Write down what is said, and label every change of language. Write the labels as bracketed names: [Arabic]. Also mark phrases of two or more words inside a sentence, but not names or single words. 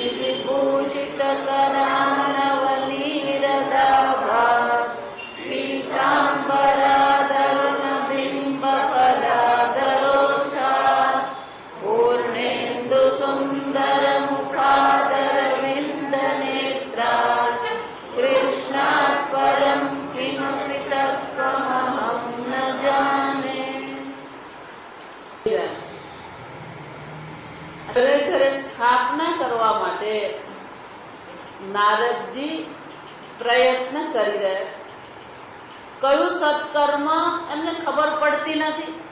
[Sanskrit] विभूषितकरानवनीरदाभात् पीताम्बरादरुणबिम्बफलादरोक्षात् पूर्णेन्दुसुन्दरमुखादरविन्दनेत्रात् कृष्णात् परं किमपि तत्त्वमहं न जाने। [Gujarati] ઘરે સ્થાપના કરવા માટે નારદજી પ્રયત્ન કરી રહ્યા. કયું સત્કર્મ એમને ખબર પડતી નથી.